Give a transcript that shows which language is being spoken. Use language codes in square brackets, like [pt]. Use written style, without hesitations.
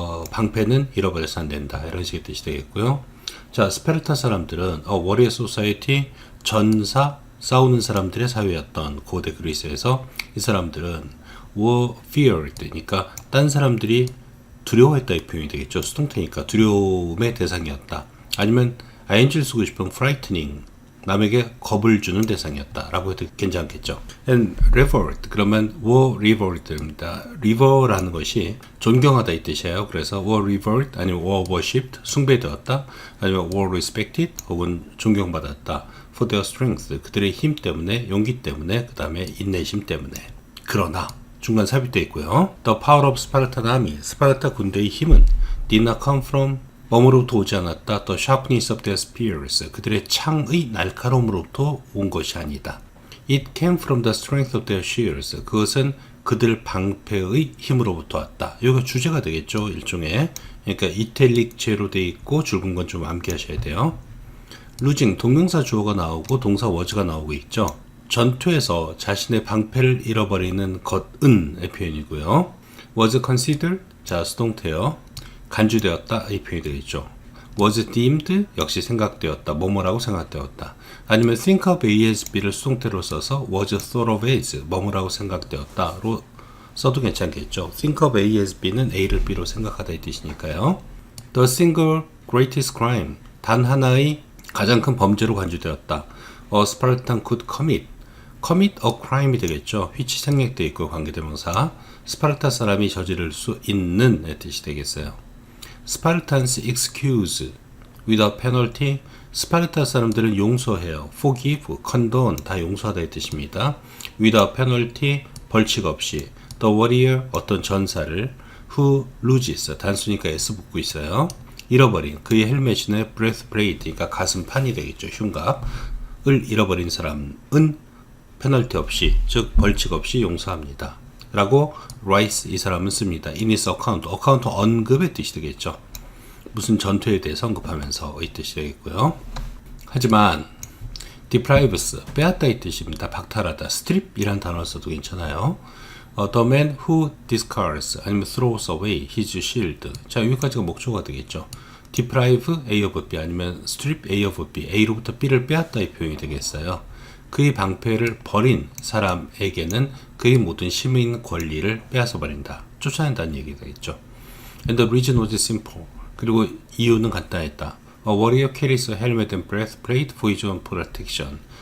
[ko] 방패는 잃어버려서 안 된다. 이런 식의 뜻이 되겠고요. 자, 스파르타 사람들은 [en] warrior society, [ko] 전사, 싸우는 사람들의 사회였던 고대 그리스에서 이 사람들은 [en] were feared, [ko] 그러니까 딴 사람들이 두려워했다 이 표현이 되겠죠. 수동태니까 두려움의 대상이었다. 아니면 ing를 쓰고 싶으면 frightening, 남에게 겁을 주는 대상이었다 라고 해도 괜찮겠죠. [en] and revered, [ko] 그러면 [en] were revered입니다. [ko] rever라는 것이 존경하다 이 뜻이에요. 그래서 [en] were revered [ko] 아니면 [en] were worshipped, [ko] 숭배되었다, 아니면 [en] were respected [ko] 혹은 존경받았다 [en] for their strength, [ko] 그들의 힘 때문에, 용기 때문에, 그 다음에 인내심 때문에. 그러나 중간 삽입되어 있고요. [en] The power of Spartan army, [ko] 스파르타 군대의 힘은 [en] did not come from, [ko] 뭐로부터 오지 않았다. [en] The sharpness of their spears, [ko] 그들의 창의 날카로움으로부터 온 것이 아니다. [en] It came from the strength of their shields, [ko] 그것은 그들 방패의 힘으로부터 왔다. 이거 주제가 되겠죠, 일종의. 그러니까 이탈릭 제로 되어 있고 줄근 건 좀 암기하셔야 돼요. losing, 동명사 주어가 나오고 동사 was가 나오고 있죠. 전투에서 자신의 방패를 잃어버리는 것은의 표현이고요. was considered, 자, 수동태요. 간주되었다 이 표현이 되겠죠. was deemed, 역시 생각되었다, 뭐뭐라고 생각되었다. 아니면 think of A as B를 수동태로 써서 [en] was thought of as, [ko] 뭐뭐라고 생각되었다로 써도 괜찮겠죠. think of A as B는 A를 B로 생각하다 이 뜻이니까요. [en] the single greatest crime, [ko] 단 하나의 가장 큰 범죄로 간주되었다. [en] A Spartan could commit a crime이 [ko] 되겠죠. which 생략되어 있고 관계대명사. 스파르타 사람이 저지를 수 있는 의 뜻이 되겠어요. [en] Spartans excuse without penalty, [ko] 스파르타 사람들은 용서해요. forgive, condone, 다 용서하다 의 뜻입니다. [en] without penalty, [ko] 벌칙 없이. [en] the warrior, [ko] 어떤 전사를. [en] who loses, [ko] 단수니까 s 붙고 있어요. 잃어버린, 그의 헬멧이나 breastplate, 그러니까 가슴판이 되겠죠. 흉갑을 잃어버린 사람은 페널티 없이, 즉 벌칙 없이 용서합니다. 라고 writes, 이 사람은 씁니다. [en] in his account, account [ko] 언급의 뜻이 되겠죠. 무슨 전투에 대해서 언급하면서 이 뜻이 되겠고요. 하지만 deprives, 빼앗다 이 뜻입니다. 박탈하다. strip 이란 단어를 써도 괜찮아요. [en] The man who discards, 아니면 throws away his shield. [ko] 자, 여기까지가 목조가 되겠죠. deprive A of B, 아니면 strip A of B, A로부터 B를 빼앗다 이 표현이 되겠어요. 그의 방패를 버린 사람에게는 그의 모든 시민 권리를 빼앗아 버린다, 쫓아낸다는 얘기가 되겠죠. [en] And the reason was simple, [ko] 그리고 이유는 간단했다. [en] A warrior carries a helmet and breastplate for his own protection.